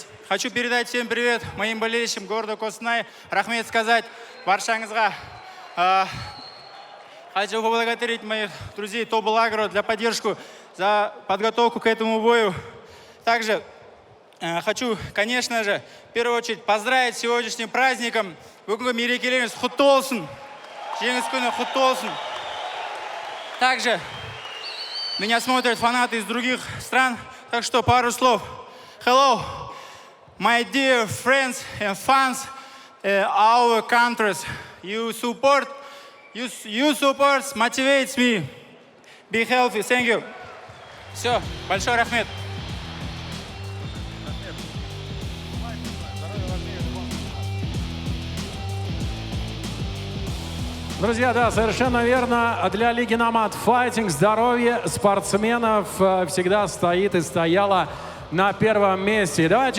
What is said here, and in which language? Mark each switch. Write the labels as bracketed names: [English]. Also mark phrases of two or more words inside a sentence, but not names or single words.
[Russian] Хочу передать всем привет моим болельщикам города Костанай. Рахмет сказать баршаңызға. Хочу поблагодарить моих друзей Тобол Агро за поддержку, за подготовку к этому бою. Также хочу, конечно же, в первую очередь поздравить с сегодняшним праздником. [Kazakh] Бүгінгі мерекелеріңіз құтты болсын. Жеңіс күні құтты болсын. [Russian] Также меня смотрят фанаты из других стран, так что пару слов. [English] Hello, my dear friends and fans our countries. You support motivates me. Be healthy. Thank you. [Russian] Все, большой рахмет. Друзья, да, совершенно верно. Для Лиги Номад Файтинг здоровье спортсменов всегда стоит и стояло на первом месте.